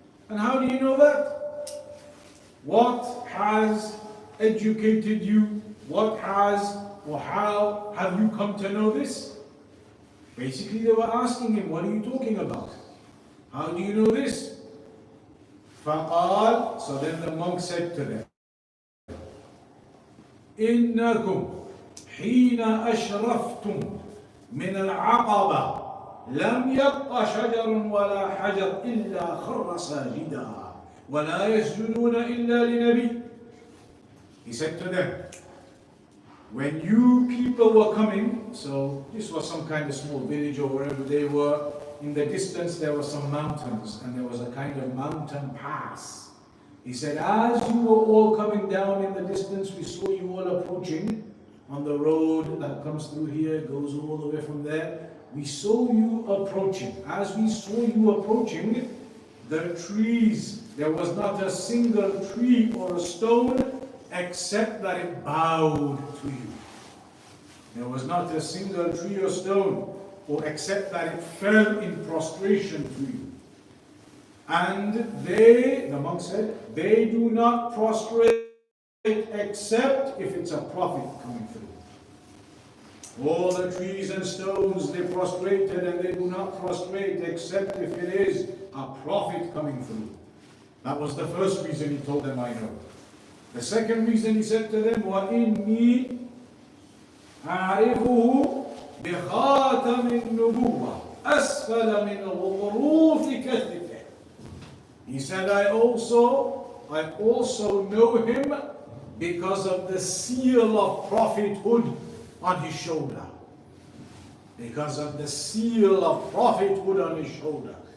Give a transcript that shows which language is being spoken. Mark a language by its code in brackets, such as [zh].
[en] And how do you know that? What has educated you? What has or how have you come to know this? Basically they were asking him, what are you talking about? How do you know this? [ar] فَقَالَ. [en] So then the monk said to them, [ar] إِنَّكُمْ حِينَ أَشْرَفْتُمْ مِنَ الْعَقَبَةِ لم يبق شجر ولا حجر إلا خر ساجدا ولا يسجدون إلا لنبي. [en] He said to them, when you people were coming, so this was some kind of small village or wherever they were, in the distance there were some mountains and there was a kind of mountain pass. He said, as you were all coming down in the distance, we saw you all approaching on the road that comes through here, goes all the way from there. We saw you approaching. As we saw you approaching, the trees, there was not a single tree or a stone except that it bowed to you. There was not a single tree or stone or except that it fell in prostration to you. And they, the monk said, they do not prostrate except if it's a prophet coming through. All the trees and stones they prostrated, and they do not prostrate except if it is a prophet coming through. That was the first reason he told them, I know. The second reason he said to them, [ar] وَإِنِّي أَعْرِفُهُ بِخَاتَمِ النُّبُوَّةِ أَسْفَلَ مِنْ غُضْرُوفِ كَتِفِهِ. [en] He said, I also know him because of the seal of prophethood on his shoulder. Because of the seal of prophethood on his shoulder.